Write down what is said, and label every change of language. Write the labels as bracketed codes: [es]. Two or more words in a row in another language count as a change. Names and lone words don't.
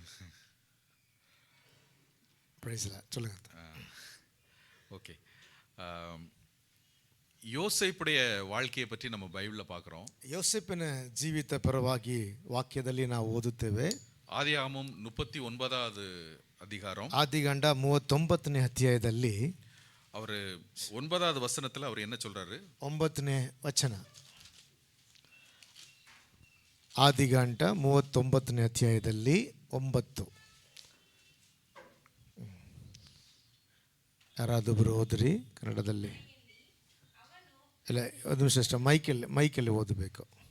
[ta] சொல்லுங்க. ஓகே. யோசேப்புடைய வாழ்க்கையை பற்றி நம்ம பைபிள் பார்க்குறோம். [kn] ಯೋಸೇಫನ ಜೀವಿತ ಪರವಾಗಿ ವಾಕ್ಯದಲ್ಲಿ ನಾವು ಓದುತ್ತೇವೆ. [ta] ஆதியாகமம் 39வது அதிகாரம். [kn] ಆದಿಕಾಂಡ 39ನೇ ಅಧ್ಯಾಯದಲ್ಲಿ [ta] அவர் 9வது வசனத்துல அவர் என்ன சொல்றாரு? [kn] 9ನೇ ವಚನ. ಆದಿಕಾಂಡ 39ನೇ ಅಧ್ಯಾಯದಲ್ಲಿ 9. ಯಾರಾದೊಬ್ಬರು ಓದ್ರಿ ಕನ್ನಡದಲ್ಲಿ. ಇಲ್ಲ, ಒಂದು ನಿಮಿಷ ಅಷ್ಟೇ, ಮೈಕಲ್ಲಿ ಓದಬೇಕು.